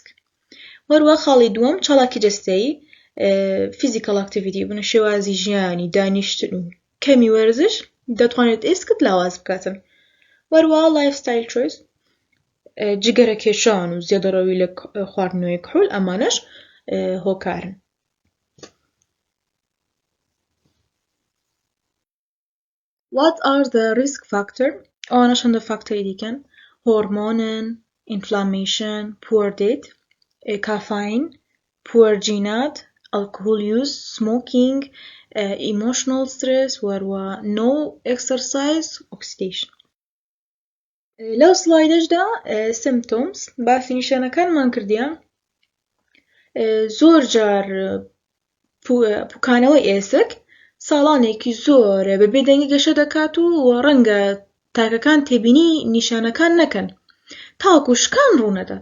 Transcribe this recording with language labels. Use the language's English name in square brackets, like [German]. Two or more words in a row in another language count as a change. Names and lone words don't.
[Central Kurdish] وەروەها خاڵی دووەم چالاکی جەستەیی، [English] physical activity, [Central Kurdish] بنە شێوازی ژیانی، دانیشتن و کەمی وەرزش دەتوانێت ئێسکت لاواز بکاتن. وەروەها [English] lifestyle choice, [Central Kurdish] جگەرە کێشان و زیادەڕەوی لە خواردنەوەی کحوول، ئەمانەش هۆکارن. [English] What are the risk factor؟ [Central Kurdish] ئەوانەش هەندە فاکتۆری دیکەن: هۆرمۆنن، [English] inflammation، poor diet، caffeine، poor جینات، alcohol use، smoking، emotional stress، وەروەها no exercise، oxidation. [Central Kurdish] لەو سلایدەشدا symptoms باسی نیشانەکانمان کردیە. زۆر جار پوکانەوەی ئێسک ساڵانێکی زۆرە بەبێ دەنگی گەشە دەکات و ڕەنگە تاکەکان تێبینی نیشانەکان نەکەن، تاوەکو شکان ڕوونەدات.